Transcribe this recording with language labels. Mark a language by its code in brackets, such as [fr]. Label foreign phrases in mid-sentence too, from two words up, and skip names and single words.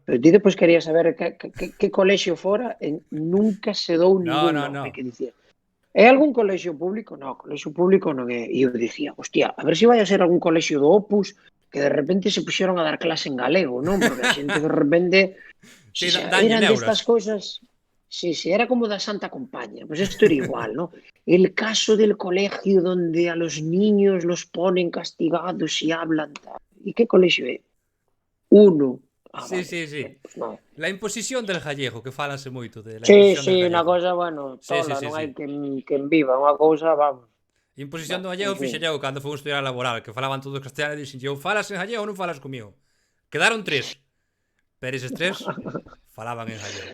[gl] Pero ti depois quería saber que colexio fora, e nunca se dou ningún nome, que dicía. É algún colexio público? Non, colexio público non é. E eu dicía, hostia, a ver se vai a ser algún colexio do Opus que de repente se puxeron a dar clase en galego, non? Porque a xente de repente eran destas cousas. Sí, era como da Santa Compañía. [es] Pues esto era igual, ¿no? El caso del colegio donde a los niños los ponen castigados y hablan tal. ¿Y qué colegio é? Uno. Sí. Pues no. La imposición del gallego, [gl] que falase moito de la Sí, unha cosa, bueno, tola, non hai quen viva, unha cousa, vamos. Imposición do gallego fixen eu cando foi un estudiar laboral, que falaban todos castellano e dixen, eu falas en gallego ou non falas comigo? Quedaron 3, pero eses 3 falaban en gallego.